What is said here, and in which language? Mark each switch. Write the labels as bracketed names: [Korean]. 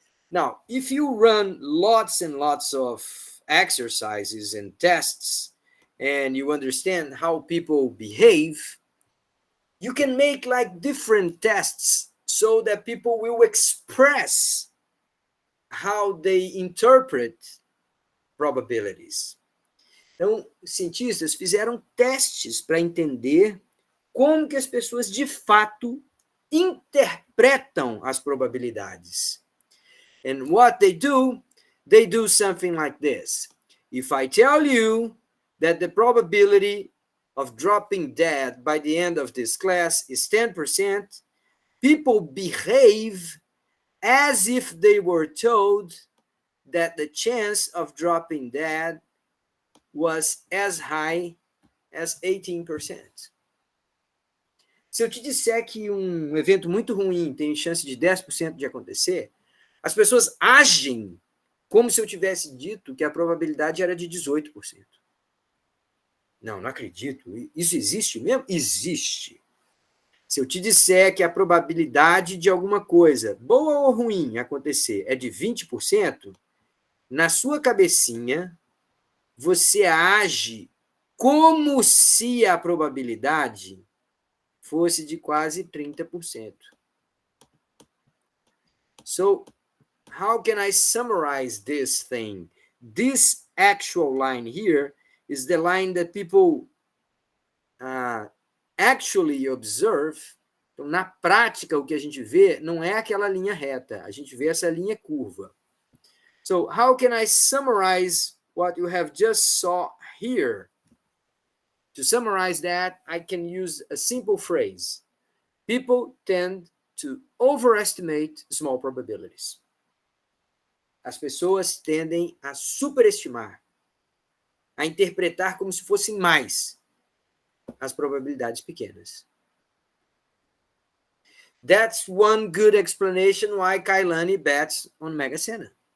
[English] Now, if you run lots and lots of exercises and tests, and you understand how people behave, you can make like different tests so that people will express how they interpret probabilities. [Portuguese] Então, cientistas fizeram testes para entender como que as pessoas de fato interpretam as probabilidades. [English] And what they do something like this. If I tell you that the probability of dropping dead by the end of this class is 10%, people behave as if they were told that the chance of dropping dead was as high as 18%. [Portuguese] Se eu te disser que um evento muito ruim tem chance de 10% de acontecer, as pessoas agem como se eu tivesse dito que a probabilidade era de 18%. Não acredito. Isso existe mesmo? Existe. Se eu te disser que a probabilidade de alguma coisa, boa ou ruim, acontecer é de 20%, na sua cabecinha, você age como se a probabilidade fosse de quase 30%. [English] So, how can I summarize this thing? This actual line here is the line that people actually observe. [Portuguese] Então, na prática, o que a gente vê não é aquela linha reta, a gente vê essa linha curva. [English] So, how can I summarize what you have just saw here? To summarize that, I can use a simple phrase. People tend to overestimate small probabilities. [Portuguese] As pessoas tendem a superestimar, a interpretar como se fossem mais as probabilidades pequenas. [English] That's one good explanation why Kailani bets on Mega Sena.